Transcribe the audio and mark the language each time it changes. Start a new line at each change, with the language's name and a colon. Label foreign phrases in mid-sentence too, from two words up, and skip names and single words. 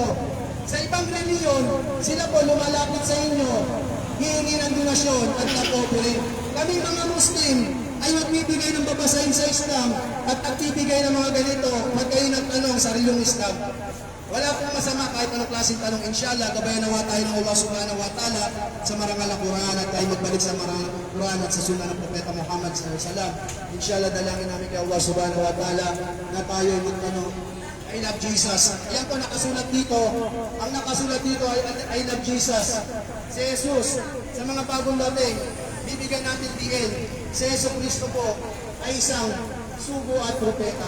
Filipino: Sa ibang reliyon, sila po lumalapit sa inyo, hihingi ng donasyon at napopulit. Kami mga Muslim ay magbibigay ng babasahin sa Islam at nagbibigay ng mga ganito pag kayo nagtanong sa reliyong Islam. Wala pong masama kahit anong klaseng tanong. Inshallah, gabayan nawa tayo ng Allah
Arabic: سبحانه وتعالى
Filipino: sa marangal na Quran at tayo magbalik sa marangal na Quran at sa sunnah ng Propeta Muhammad
Arabic: صلى الله عليه وسلم.
Filipino: Inshallah, dalangin namin kay Allah
Arabic: سبحانه وتعالى
Filipino: na tayo ay magtanong,
English: I love Jesus.
Filipino: Yan po nakasulat dito. Ang nakasulat dito ay
English: I love Jesus.
Filipino: Si Jesus, sa mga bagong dating, bibigyan natin DL. Si Jesus Cristo po ay isang sugo at propeta.